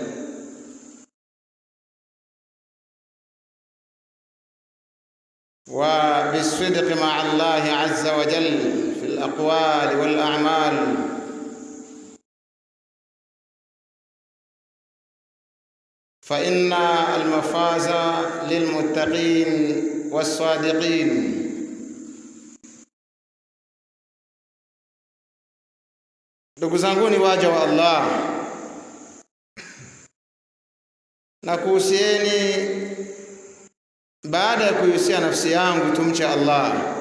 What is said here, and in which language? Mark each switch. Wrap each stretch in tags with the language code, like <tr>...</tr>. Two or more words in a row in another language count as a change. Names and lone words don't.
<ar>وبالصدق مع الله عز وجل في الأقوال والأعمال، فإن المفاز للمتقين والصادقين.</ar> <sw>Ndugu zanguni waja wa Allah, na kuhusieni baada ya kuhusia nafsi yangu tumche Allah,</sw>